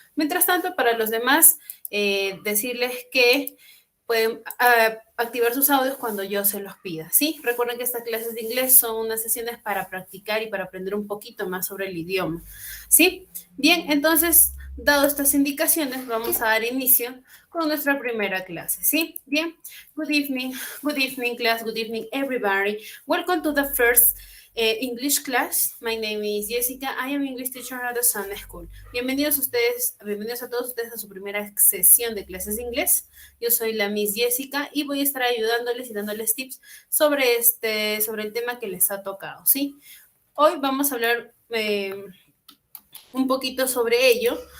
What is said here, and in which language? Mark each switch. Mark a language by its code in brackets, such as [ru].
[es] Mientras tanto, para los demás, decirles que pueden activar sus audios cuando yo se los pida, ¿sí? Recuerden que estas clases de inglés son unas sesiones para practicar y para aprender un poquito más sobre el idioma, ¿sí? Bien, entonces, dado estas indicaciones, vamos a dar inicio con nuestra primera clase, ¿sí? [en] Bien, good evening, class, good evening, everybody. Welcome to the first English class. My name is Jessica. I am English teacher at the Sunday School. [es] Bienvenidos a todos ustedes a su primera sesión de clases de inglés. Yo soy la Miss Jessica y voy a estar ayudándoles y dándoles tips sobre el tema que les ha tocado, ¿sí? Hoy vamos a hablar un poquito sobre ello.